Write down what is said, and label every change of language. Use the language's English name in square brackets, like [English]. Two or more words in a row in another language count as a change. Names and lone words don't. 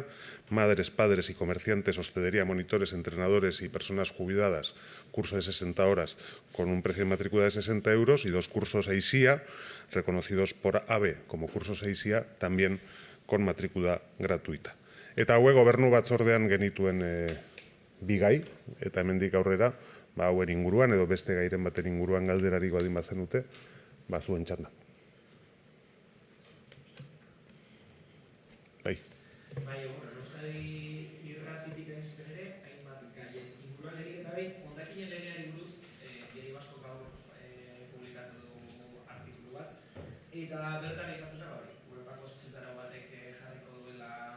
[Spanish] Madres, padres y comerciantes, hostelería, monitores, entrenadores y personas jubiladas, curso de 60 horas con un precio de matrícula de 60 euros y 2 cursos EISIA, reconocidos por AVE como cursos EISIA, también con matrícula gratuita. [Basque] Eta hauek gobernu batzordean genituen bi gai, eta hemendik aurrera, hauen inguruan edo beste gairen baten inguruan galderarik badin bazenute, zuen txanda. Bai. Bai, Euskadi irratitik egin zuzen ere, hainbat gaien inguruan lehenik eta behin, hondakinen legeari buruz, Diario Vasco gaur publikatu du artikulu bat, eta bertan aipatzen da hori, Europako zuzentarau batek jarriko duela,